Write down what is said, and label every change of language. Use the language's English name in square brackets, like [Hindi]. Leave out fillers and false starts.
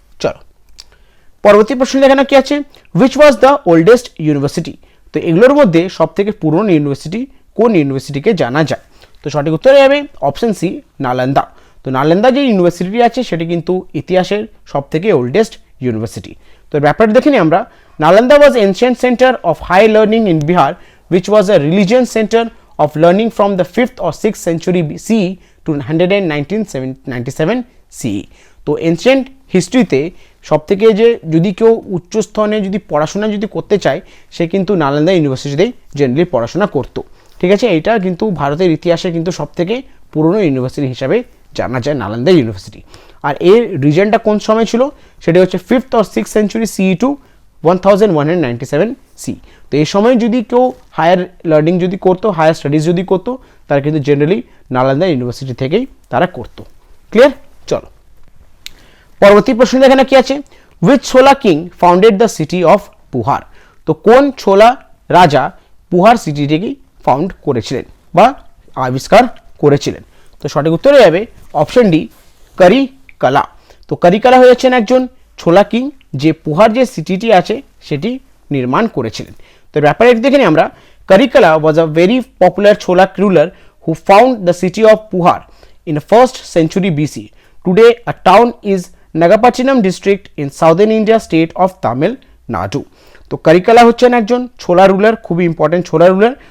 [Bangla] চলো পরবর্তী প্রশ্ন দেখানো কি আছে, [English] Which was the oldest university. [Bangla] তো এগুলোর মধ্যে সব থেকে পুরনো ইউনিভার্সিটি কোন ইউনিভার্সিটিকে জানা যায়? তো সঠিক উত্তরে যাবে অপশন সি, নালন্দা। তো নালন্দা যে ইউনিভার্সিটি আছে সেটি কিন্তু ইতিহাসের সব থেকে ওল্ডেস্ট ইউনিভার্সিটি। তো ব্যাপারটা দেখে নিই আমরা। [English] Nalanda was ancient centre of high learning in Bihar which was a religious center of learning from the 5th or 6th century CE to 197 CE। [Bangla] তো এনশিয়েন্ট হিস্ট্রিতে সব থেকে যে যদি কেউ উচ্চস্তনে যদি পড়াশোনা যদি করতে চায় সে কিন্তু নালন্দা ইউনিভার্সিটিতেই জেনারেলি পড়াশোনা করতো। ঠিক আছে? এইটা কিন্তু ভারতের ইতিহাসে কিন্তু সব থেকে পুরনো ইউনিভার্সিটি হিসাবে জানা যায় নালন্দা ইউনিভার্সিটি। আর এর রিজনটা কোন সময় ছিল? সেটা হচ্ছে [English] 5th or 6th century CE to 1197 CE। [Bangla] তো এই সময় যদি কেউ হায়ার লার্নিং যদি করতো, হায়ার স্টাডিজ যদি করতো, তারা কিন্তু জেনারেলি নালন্দা ইউনিভার্সিটি থেকেই তারা করতো। ক্লিয়ার? চলো পরবর্তী প্রশ্ন এখানে কি আছে, [English] Which Chola king founded the city of Puhar. [Bangla] তো কোন ছোলা রাজা পুহার সিটিটিকেই ফাউন্ড করেছিলেন বা আবিষ্কার করেছিলেন? তো সঠিক উত্তরে যাবে অপশন ডি, করিকালা। তো করিকালা হয়েছেন একজন ছোলা কিং যে পুহার যে সিটিটি আছে সেটি নির্মাণ করেছিলেন। তো ব্যাপারে দেখে নিই আমরা। [English] Karikala was a very popular Chola ruler who found the city of Puhar in the 1st century BC. Today, a town is Nagapattinam district in southern India state of Tamil Nadu. [Bangla] তো কারিকালা হচ্ছেন একজন ছোলা রুলার, খুবই ইম্পর্টেন্ট ছোলা রুলার।